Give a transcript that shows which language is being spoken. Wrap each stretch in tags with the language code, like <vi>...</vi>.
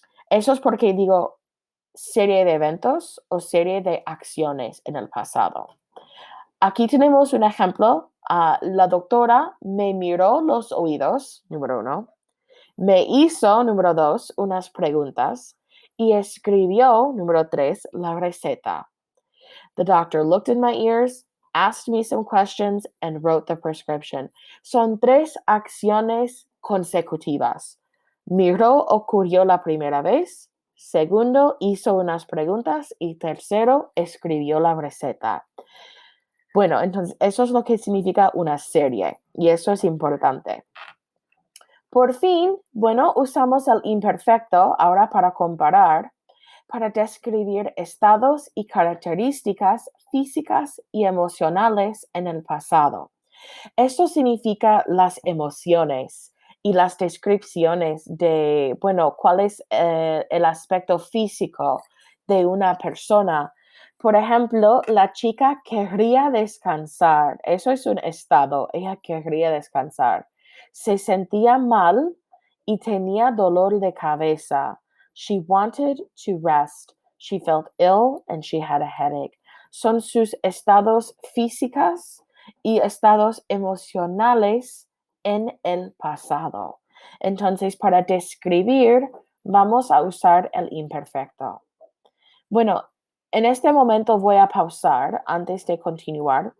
<es>Eso es porque digo serie de eventos o serie de acciones en el pasado. Aquí tenemos un ejemplo. La doctora me miró los oídos, número 1. Me hizo, número 2, unas preguntas y escribió, número 3, la receta.</es> <en>The doctor looked in my ears, asked me some questions, and wrote the prescription.</en> <es>Son 3 acciones consecutivas. Miró ocurrió la primera vez. Segundo, hizo unas preguntas. Y tercero, escribió la receta. Bueno, entonces eso es lo que significa una serie. Y eso es importante. Por fin, bueno, usamos el imperfecto ahora para comparar, para describir estados y características físicas y emocionales en el pasado. Esto significa las emociones y las descripciones de, bueno, cuál es el aspecto físico de una persona. Por ejemplo, la chica querría descansar. Eso es un estado. Ella querría descansar. Se sentía mal y tenía dolor de cabeza.</es> <en>She wanted to rest. She felt ill and she had a headache.</en> <es>Son sus estados físicos y estados emocionales en el pasado. Entonces, para describir, vamos a usar el imperfecto. Bueno, en este momento voy a pausar antes de continuar.</es>